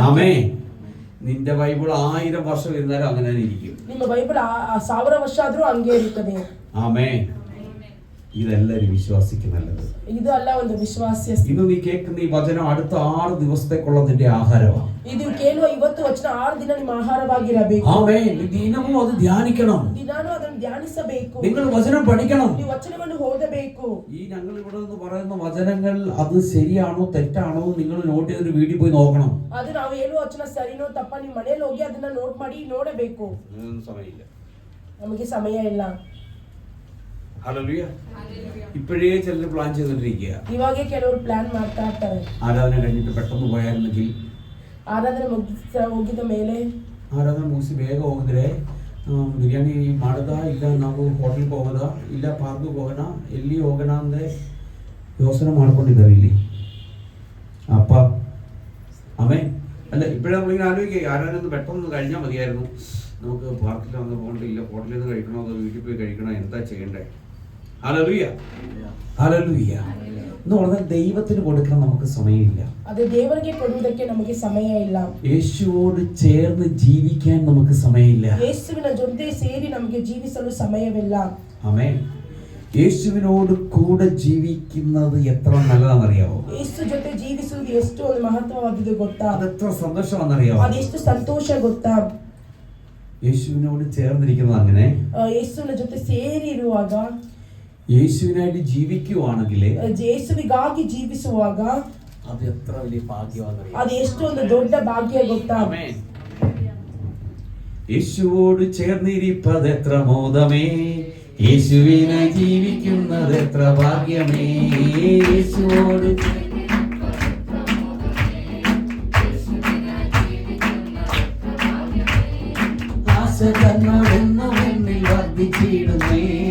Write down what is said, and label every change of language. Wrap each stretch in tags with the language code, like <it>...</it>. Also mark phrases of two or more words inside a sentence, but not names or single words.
<ml>ആമേൻ. നിന്റെ ബൈബിൾ 1000 വർഷം ഇരുന്നാലും അങ്ങനെ ഇരിക്കും.</ml> <kn>ನಿಮ್ಮ ಬೈಬಲ್ 1000 ವರ್ಷ ಆದ್ರೂ ಹಂಗೆ ಇರುತ್ತದೆ.</kn> <ml>ആമേൻ. ഇതെല്ലാവരും വിശ്വാസിക്ക് നല്ലത്.</ml> <kn>ಇದು ಅಲ್ಲ ಒಂದು ವಿಶ್ವಾಸ್ಯ.</kn> <ml>ഇന്ന് നീ കേൾക്കുന്ന ഈ വചനം അടുത്ത 6 ദിവസത്തേക്കുള്ള നിന്റെ ആഹാരമാണ്.</ml> <kn>ಇದು ಕೇಳುವ ಇವತ್ತು ವಚನ 6 ದಿನ ನಿಮ್ಮ ಆಹಾರವಾಗಿರಬೇಕು.</kn> <ml>ആമേൻ. ദിനവും അത് ധ്യാനിക്കണം.</ml> <kn>ದಿನಾನು ಅದನ್ನು ಧ್ಯಾನಿಸಬೇಕು.</kn> <ml>നിങ്ങൾ വചനം പഠിക്കണം.</ml> <kn>ನೀವು ವಚನವನ್ನು ಓದಬೇಕು.</kn> <ml>ഈ ഞങ്ങൾ ഇവിടെ നിന്ന് പറയുന്ന വചനങ്ങൾ അത് ശരിയാണോ തെറ്റാണോ നിങ്ങൾ നോട്ട് ചെയ്തൊരു വീഡിയോ പോയി നോക്കണം.</ml> <kn>ಅದು ನಾವು ಹೇಳುವ ವಚನ ಸರಿನೋ ತಪ್ಪ ನೀವು ಮನೆಯಲ್ಲಿ ಹೋಗಿ ಅದನ್ನ ನೋಟ್ ಮಾಡಿ ನೋಡಬೇಕು.</kn> <ml>സമയമില്ല,</ml> <kn>ನಮಗೆ ಸಮಯ ಇಲ್ಲ.</kn> <ml>ഹല്ലേലൂയ. ഇപ്പോഴേ ചിലർ പ്ലാൻ ചെയ്തോണ്ടിരിക്കുക.</ml> <kn>ಇವಾಗೆ ಕೆಲವರು ಪ್ಲಾನ್ ಮಾಡ್ತಾ ಇರ್ತಾರೆ.</kn> <ml>ആരാധന കഴിഞ്ഞിട്ട് പെട്ടെന്ന് പോയായിരുന്നെങ്കിൽ,</ml> <kn>ಆರಾಧನೆ ಹೋಗಿದ ಮೇಲೆ ಆರಾಧನೆ ಮುಗಿಸಿ ಬೇಗ ಹೋಗಿದ್ರೆ ಬಿರಿಯಾನಿ ಮಾಡದ, ಇಲ್ಲ ನಾವು ಹೋಟೆಲ್ಗೆ ಹೋಗೋದ, ಇಲ್ಲ ಪಾರ್ಕ್ಗೆ ಹೋಗೋಣ, ಎಲ್ಲಿ ಹೋಗೋಣ ಅಂದರೆ ಯೋಚನೆ ಮಾಡ್ಕೊಂಡಿದ್ದಾರೆ ಇಲ್ಲಿ.</kn> <ml>അപ്പ അമ്മേ അല്ല, ഇപ്പോഴേ നമ്മളിങ്ങനെ ആലോചിക്കുക, ആരാധന പെട്ടെന്ന് കഴിഞ്ഞാൽ മതിയായിരുന്നു. നമുക്ക് പാർക്കിൽ വന്ന് പോകണ്ടില്ല, ഹോട്ടലിൽ നിന്ന് കഴിക്കണോ അതോ വീട്ടിൽ പോയി കഴിക്കണോ, എന്താ ചെയ്യണ്ടേ? ഹല്ലേലൂയ. ഹല്ലേലൂയ. എന്ന് പറഞ്ഞാൽ ദൈവത്തിന് കൊടുക്കാൻ നമുക്ക് സമയമില്ല.</ml> <kn>ಅದು ದೇವರಿಗೆ ಕೊಡುವುದಕ್ಕೆ ನಮಗೆ ಸಮಯ ಇಲ್ಲ.</kn> <ml>യേശുവോട് ചേർന്ന് ജീവിക്കാൻ നമുക്ക് സമയമില്ല.</ml> <kn>ಯೇಸುವಿನ ಜೊತೆ ಸೇರಿ ನಮಗೆ ಜೀವಿಸಲು ಸಮಯವಿಲ್ಲ.</kn> <ml>ആമേൻ. യേശുവിനോട് കൂടെ ജീവിക്കുന്നത് എത്ര നല്ലതാണെന്നറിയാമോ?</ml> <kn>ಯೇಸು ಜೊತೆ ಜೀವಿಸುವುದು ಎಷ್ಟು ಒಂದು ಮಹತ್ವವಾದದ್ದು ಗೊತ್ತಾ?</kn> <ml>അത് എത്ര സന്തോഷമാണെന്നറിയാമോ?</ml> <kn>ಅದೆಷ್ಟು ಸಂತೋಷ ಗೊತ್ತಾ?</kn> <ml>യേശുവിനോട് ചേർന്നിരിക്കുന്നത് അങ്ങനെ,</ml> <kn>ಯೇಸುವಿನ ಜೊತೆ ಸೇರಿ ಇರುವಾಗ,</kn> <ml>യേശുവിനായിട്ട് ജീവിക്കുവാണെങ്കിൽ</ml> <kn>ಯೇಸುವಿಗಾಗಿ ಜೀವಿಸುವಾಗ</kn> <ml>അത് എത്ര വലിയ ഭാഗ്യമാണെന്നറിയാമോ?</ml> <kn>ಅದು ಎಷ್ಟು ಒಂದು ದೊಡ್ಡ ಭಾಗ್ಯ ಗೊತ್ತಾ?</kn> <ml>ആമേൻ. യേശുവോട് ചേർന്നിരിപ്പത് എത്ര മോദമേ, യേശുവിനായി ജീവിക്കുന്നത് എത്ര ഭാഗ്യമേ. യേശുവോട് ആശ തന്നോടെന്നും എന്നിൽ വർദ്ധിച്ചിടുന്നേ.</ml>